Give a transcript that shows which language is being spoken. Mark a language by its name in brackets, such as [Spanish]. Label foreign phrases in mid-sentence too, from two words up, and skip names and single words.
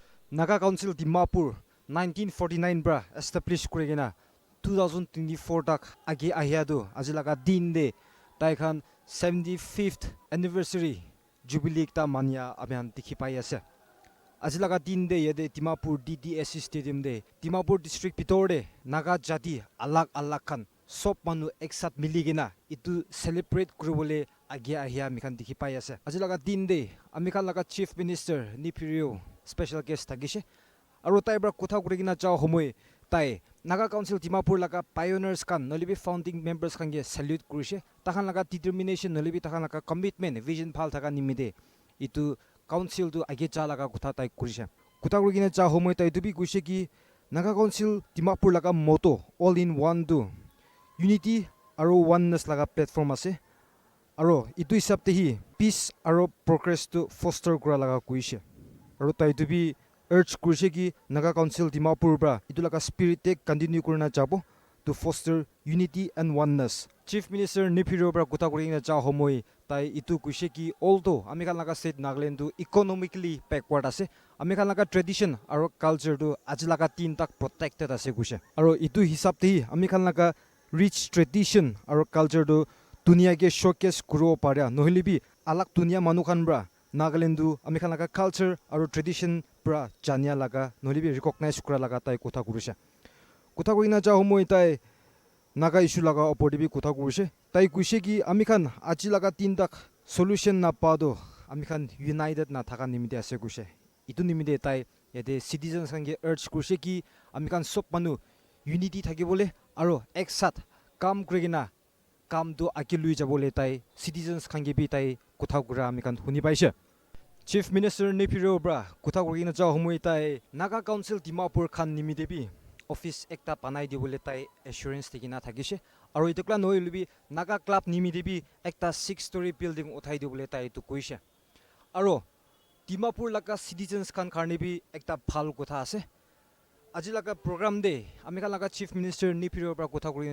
[Naga Pidgin] Naga Council Dimapur 1949 bra establish kurigena 2024 tak agi ahiadu ajilaga din de taikhan [English] 75th anniversary jubilee [Naga Pidgin] ta mania abian dikhi pai ase ajilaga din de yede Dimapur Ddsc stadium de Dimapur district pitor de Naga jati alag alag khan sob manu eksat miligena itu celebrate kuribole agi ahia mikhan dikhi pai ase ajilaga din de amikhan laga [English] chief minister [Naga Pidgin] Nipirio [English] special guest [Naga Pidgin] thagishe aro tai bra kotha kurigina chao homoi tai Naga Council Dimapur laga pioneers kan nolibi [English] founding members [Naga Pidgin] kan ge salute kurishe takhan laga determination nolibi takhan laga [English] commitment vision [Naga Pidgin] phal thaka nimide itu council tu age cha laga kotha tai kurishe kotha kurigina cha homoi tai tu bi kuise ki Naga Council Dimapur laga motto [English] all in one [Naga Pidgin] do unity aro oneness laga platform ase aro itu hisab te hi peace aro progress to foster kura laga kuise aro tai tu bi urge kurise ki Naga Council Dimapur bra itu laga spirit te continue kurna chabo [English] to foster unity and oneness Chief Minister [Naga Pidgin] Nipiro bra kotha kurina cha homoi tai itu kuise ki although amikhan laga state Nagaland tu [English] economically backward [Naga Pidgin] ase amikhan laga tradition aro culture tu ajilaga tin tak protected ase kuise aro itu hisab te hi amikhan laga rich tradition aro culture tu dunia ke showcase kuro paria nohili bi alag dunia manukhan bra Nagaland tu amikhan laga culture aro tradition bra jania laga nohili bi recognize kura laga tai kotha kurise kotha kurina ja homoi tai Naga issue laga opor bi kotha kurise tai kuise ki amikhan aji laga tin tak solution na pa do amikhan united na thaka nimide ase kuise itu nimide tai yate citizens kan ge urge kurise ki amikhan sob manu unity thakibole aro eksat kam kurigina kam do akilui jabole tai citizens kan ge bi tai kotha kura amikhan huni paise [English] Chief Minister [Naga Pidgin] Nipiro bra kotha kurigina ja homoi tai Naga Council Dimapur khan nimide bi office ekta panai dibole tai assurance tikina thakise aro itukla noilubi Naga club nimide bi ekta [English] 6-story building [Naga Pidgin] uthai dibole tai tu koise aro Dimapur laga citizens kan karne bi ekta phal kotha ase aji laga program de amikha laga [English] Chief Minister [Naga Pidgin] Nipiro bra kotha kurina